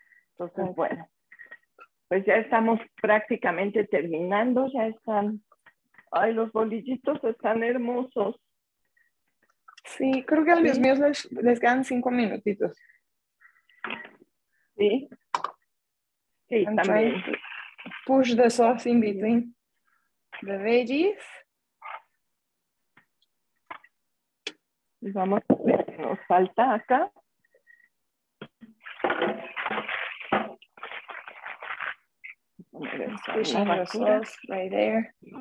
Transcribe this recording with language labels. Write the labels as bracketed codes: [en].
[es] Entonces, bueno, pues ya estamos prácticamente terminando, ya están. Ay, los bolillitos están hermosos. Sí, creo que a los míos les quedan 5 minutitos. Sí. Sí, [en] I'm [es] también. [en] trying to push the sauce in between the veggies. [es] Y vamos a ver qué nos falta acá. [en] Pushing the sauce right there.